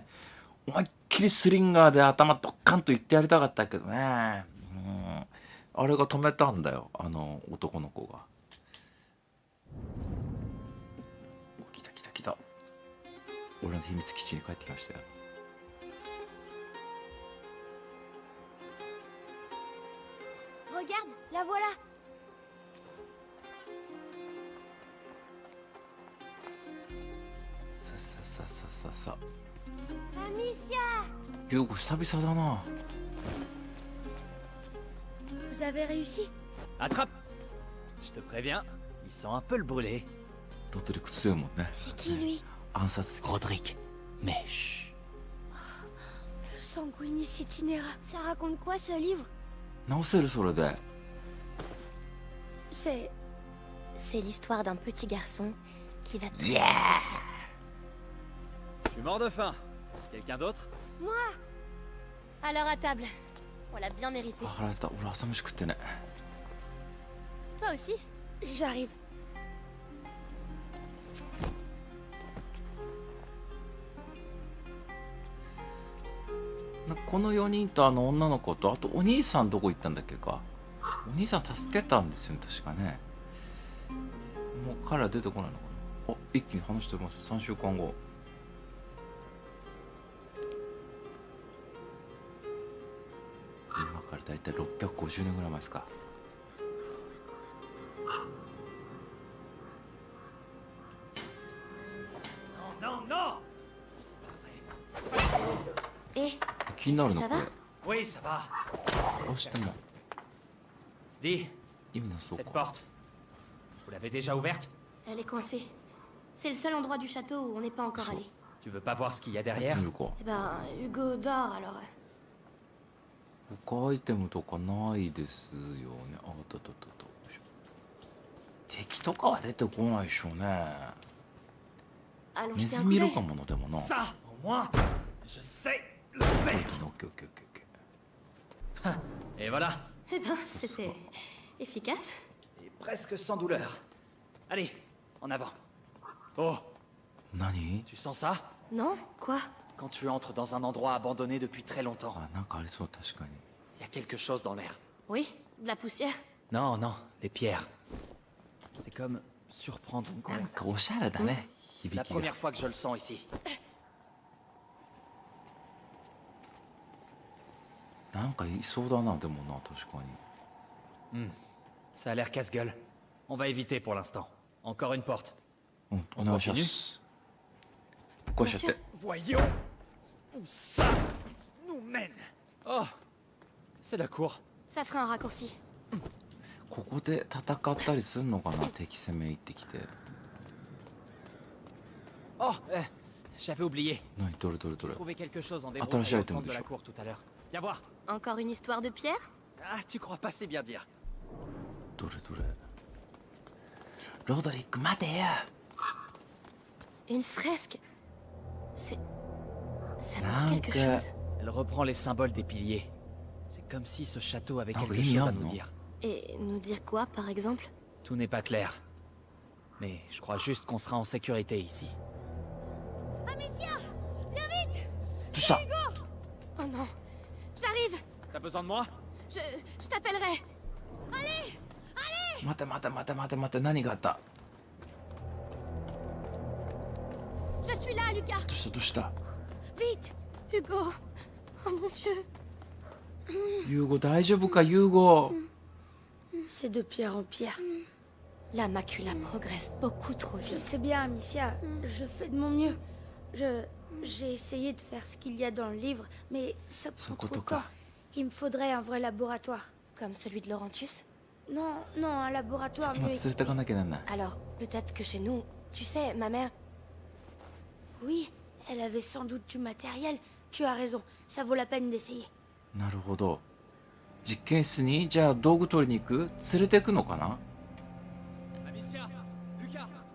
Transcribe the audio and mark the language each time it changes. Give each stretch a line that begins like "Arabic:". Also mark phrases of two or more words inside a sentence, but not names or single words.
Japanese: 思いっきりスリンガーで頭ドッカンと言ってやりたかったけどね。あれが止めたんだよ、男の子が。来た。俺の秘密基地に帰ってきましたよ。
French: Regarde, la voilà.
Japanese: さ Amicia, ユウコ久々だな。
French: vous avez réussi. Attrape! Je te préviens, ils sont un peu le brûlé.
Japanese: ロドリック強いもんね。
French: C'est qui lui?
Japanese: 暗殺鬼。
French: Roderick, mais chut. Le Sanguinis Itinera. Ça raconte quoi ce livre?
Japanese: 直せるそれで。
French: C'est l'histoire d'un petit garçon qui va... Yeah! Je suis mort de faim. Quelqu'un d'autre? Moi. Alors à table. On l'a bien mérité.
Japanese: 腹減った。俺朝飯食ってね。
French: Toi aussi? J'arrive.
Japanese: この4人と女の子と、あとお兄さんどこ行ったんだっけか。お兄さん助けたんですよね確かね。もう彼ら出てこないのかな。一気に話しております。3週間後。今からだいたい650年ぐらい前ですか。気になるなこれ。
French: Oui, ça va.
Japanese: どうしても
French: Dis,
Japanese: 意味なそう
French: cette
Japanese: か。
French: porte, vous l'avez déjà ouverte? Elle est coincée. C'est le seul endroit du château où on n'est pas encore allé. Tu veux pas voir ce qu'il y a
Japanese: 入って
French: derrière?
Japanese: みるか。
French: Eh ben, Hugo dort alors.
Japanese: 他アイテムとかないですよね。敵とかは出てこないでしょうね。
French: Allons
Japanese: ネ
French: jeter
Japanese: ズ
French: un coup
Japanese: ミいる
French: d'œil.
Japanese: かもな。でもな。
French: Ça, au moins, je sais le
Japanese: オッ
French: faire.
Japanese: ケー。
French: Et voilà, Eh ben, c'était efficace. et presque sans douleur. Allez, en avant. Oh,
Japanese: 何？
French: tu sens ça? Non? Quoi? Quand tu entres dans un endroit abandonné depuis très longtemps,
Japanese: なんかありそう確かに。
French: il y a quelque chose dans l'air. Oui, de la poussière. Non, non, des pierres. C'est comme surprendre une
Japanese: なん
French: conversation.
Japanese: かおしゃれだね。
French: C'est la
Japanese: 響きが。
French: première fois que je le sens ici.
Japanese: なんかいそうだな。でもな確かに。
French: Ça a l'air casse-gueule. On va éviter pour l'instant. Encore une porte.
Japanese: お願いします。こうしちゃって。
French: Voyons où ça nous mène. Oh, c'est la cour. Ça fera un raccourci.
Japanese: ここで戦ったりすんのかな。敵攻め行ってきて。
French: Oh, j'avais oublié.
Japanese: 何？どれ？
French: Trouvé quelque chose en Attends, j'ai débrouillant au été centre de modifié. la cour tout à l'heure. Viens voir. Encore une histoire de pierre? Ah, tu crois pas, c'est bien dire.
Japanese: どれ？ロドリック待てよ。
French: Une fresque. C'est... Ça me
Japanese: Nanka.
French: dit quelque chose. Elle reprend les symboles des piliers. C'est comme si ce château avait Ah quelque oui, chose à non. nous dire. Et nous dire quoi, par exemple? Tout n'est pas clair. Mais je crois juste qu'on sera en sécurité ici. Amicia! Viens vite!
Japanese: どうした？
French: Oh non! J'arrive! T'as besoin de moi? Je t'appellerai! Allez!
Japanese: 待て。何があった？
French: Je suis là, Lucas!
Japanese: どうした？
French: Vite! Hugo! Oh mon Dieu!
Japanese: ユーゴ大丈夫かユーゴ。
French: C'est de pire en pire. La macula progresse beaucoup trop Je vite. sais bien, Amicia. Je fais de mon mieux. J'ai essayé de faire ce qu'il y a dans le livre, mais ça prend trop de temps.
Japanese: Sokotoka.
French: Il me faudrait un vrai laboratoire. Comme celui de Laurentius. Non, non, un laboratoire
Japanese: ま
French: mieux
Japanese: あ連れてか
French: équipé.
Japanese: なきゃなんない
French: Alors, peut-être que chez nous... Tu sais, ma mère... Oui, elle avait sans doute du matériel. Tu as raison, ça vaut la peine d'essayer.
Japanese: なるほど実験室にじゃあ道具取りに行く連れてくのかな
French: Amicia, Lucas.